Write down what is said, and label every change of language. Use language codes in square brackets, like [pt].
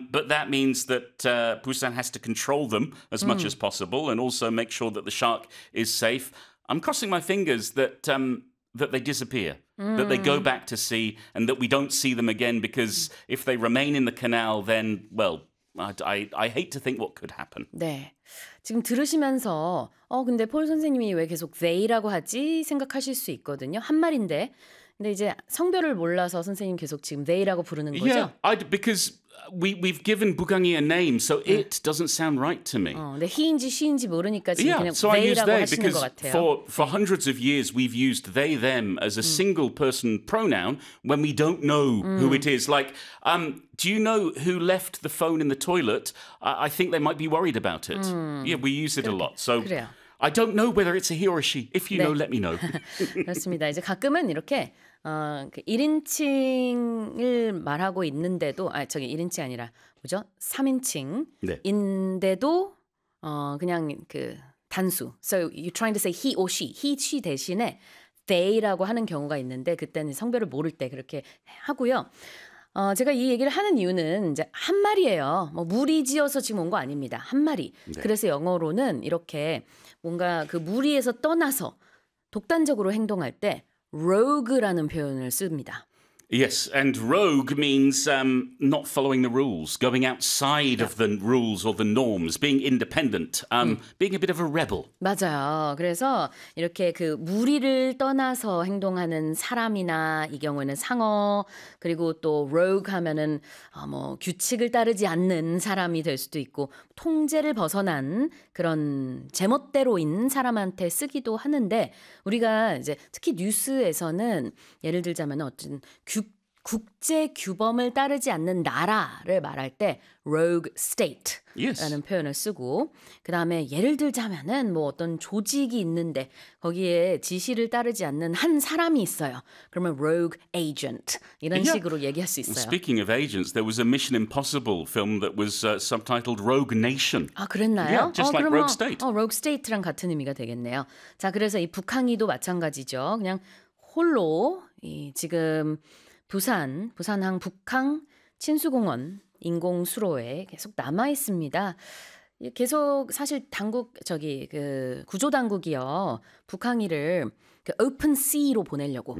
[en] But that means that Busan has to control them as much as possible and also make sure that the shark is safe. I'm crossing my fingers that... that they disappear, that they go back to sea, and that we don't see them again, because if they remain in the canal, then, well, I hate to think what could happen. [ko] 네, 지금 들으시면서 근데 폴 선생님이 왜 계속 they라고 하지? 생각하실 수 있거든요. 한 말인데, 근데 이제 성별을 몰라서 선생님 계속 지금 they라고 부르는 거죠? [en] Yeah, because we've given Bukangi a name, so it doesn't sound right to me. [ko] 근데 he인지 she인지 모르니까 지금 [en] yeah, [ko] 그냥 [en] so [ko] they라고 [en] use they [ko] 하시는 것 같아요. [en] For hundreds of years, we've used they, them as a single person pronoun when we don't know who it is. Like, do you know who left the phone in the toilet? I think they might be worried about it. Yeah, we use it a lot. So. [ko] 그래요. [en] I don't know whether it's a he or a she. If you know, let me know. [ko] 그렇습니다. 이제 가끔은 이렇게 1인칭을 말하고 있는데도 저기 1인칭 아니라 뭐죠? 3인칭인데도 그냥 그 단수. [en] So you're trying to say he or she. He, [ko] she 대신에 they라고 하는 경우가 있는데 그때는 성별을 모를 때 그렇게 하고요. 제가 이 얘기를 하는 이유는 이제 한 마리예요. 뭐 무리지어서 지금 온 거 아닙니다. 한 마리. 네. 그래서 영어로는 이렇게 뭔가 그 무리에서 떠나서 독단적으로 행동할 때 rogue라는 표현을 씁니다. [en] Yes, and rogue means not following the rules, going outside of the rules or the norms, being independent, being a bit of a rebel. [ko] 맞아요. 그래서 이렇게 그 무리를 떠나서 행동하는 사람이나 이 경우에는 상어, 그리고 또 rogue 하면은 뭐 규칙을 따르지 않는 사람이 될 수도 있고 통제를 벗어난 그런 제멋대로인 사람한테 쓰기도 하는데 우리가 이제 특히 뉴스에서는 예를 들자면 어떤 국제 규범을 따르지 않는 나라를 말할 때 rogue state라는 [en] yes. [ko] 표현을 쓰고 그 다음에 예를 들자면은 뭐 어떤 조직이 있는데 거기에 지시를 따르지 않는 한 사람이 있어요. 그러면 rogue agent 이런 [en] yeah. [ko] 식으로 얘기할 수 있어요. [en] Speaking of agents, there was a Mission Impossible film that was subtitled Rogue Nation. [ko] 아 그랬나요? [en] Yeah, just like rogue state. [ko] 그러면 rogue state랑 같은 의미가 되겠네요. 자 그래서 이 북항이도 마찬가지죠. 그냥 홀로 이 지금 부산항 북항 친수공원 인공수로에 계속 남아 있습니다. 계속 사실 당국 저기 그 구조 당국이요 북항이를 그 open sea로 보내려고